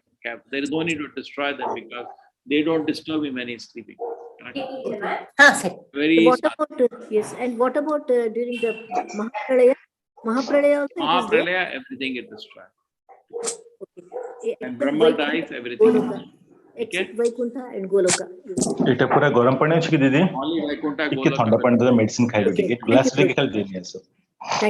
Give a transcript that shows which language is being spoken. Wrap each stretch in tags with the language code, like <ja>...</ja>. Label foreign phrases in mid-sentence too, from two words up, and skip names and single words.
<en>There is no need to destroy them because they don't disturb him when he's sleeping. Correct? Very What about yes? And what about during the Mahapralaya? Mahapralaya also it is there. Mahapralaya, everything is destroyed. Okay. When Except Brahma Vaikuntha, dies, everything is Goloka. destroyed. Except Vaikuntha and Goloka.</en> <bn>এটা পুরা গরম পানি আছে কি দিদি</bn> <en>Only Vaikuntha,</en> <or>ଟିକେ</or> <en>Goloka</en> <or>ଥଣ୍ଡା</or> <en>will-</en> <or>ପାଣି ଦେବେ ମେଡିସିନ ଖାଇବେ</or> <en>Okay.</en> <or>ଟିକେ</or> <en>Thank</en> <or>ଗ୍ଲାସ</or> <en>you,</en> <or>ରେ</or> <en>Prabhu.</en> <or>ଖାଲି ଦେଇନି ଆସ</or>